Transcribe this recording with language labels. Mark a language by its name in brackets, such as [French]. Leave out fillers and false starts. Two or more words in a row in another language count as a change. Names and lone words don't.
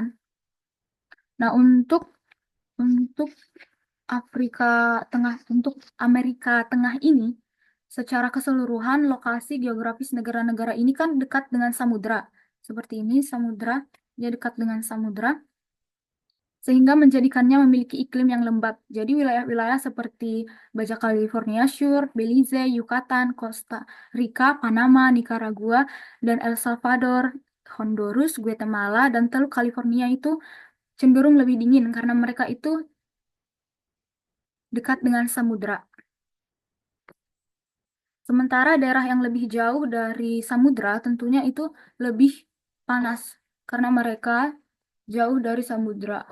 [Indonesian] Nah, untuk untuk Amerika Tengah ini, secara keseluruhan lokasi geografis negara-negara ini kan dekat dengan samudra. Seperti ini, dia dekat dengan samudra, sehingga menjadikannya memiliki iklim yang lembab. Jadi wilayah-wilayah seperti Baja California Sur, Belize, Yucatan, Costa Rica, Panama, Nicaragua, dan El Salvador, Honduras, Guatemala, dan Teluk California itu cenderung lebih dingin karena mereka itu dekat dengan samudra. Sementara daerah yang lebih jauh dari samudra tentunya itu lebih panas karena mereka jauh dari samudra.